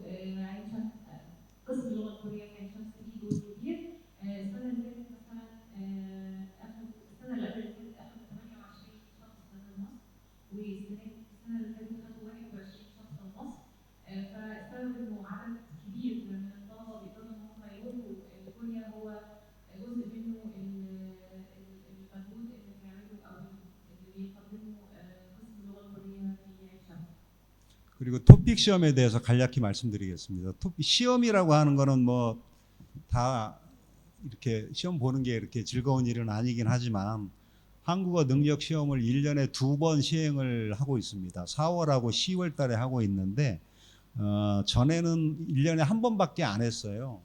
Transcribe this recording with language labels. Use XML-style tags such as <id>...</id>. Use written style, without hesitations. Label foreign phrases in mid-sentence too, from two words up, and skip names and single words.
<ar>عين شمس قسم اللغة الكورية في عين شمس ليه دور كبير السنة اللي فاتت مثلا أخد السنة اللي قبل اللي فاتت أخد 28 شخص من مصر والسنة اللي فاتت خدوا 21 شخص من مصر فالسبب إنه عدد كبير من الطلبة بيقدروا إن هم يروحوا لكوريا هو جزء منه المجهود اللي بيعمله أو اللي بيقدمه قسم اللغة الكورية في عين شمس.</ar> <ko>그리고 토픽 시험에 대해서 간략히 말씀드리겠습니다. 토픽 시험이라고 하는 거는 뭐 다 이렇게 시험 보는 게 이렇게 즐거운 일은 아니긴 하지만 한국어 능력 시험을 1년에 2번 시행을 하고 있습니다. 4월하고 10월 달에 하고 있는데 전에는 1년에 한 번밖에 안 했어요.</ko>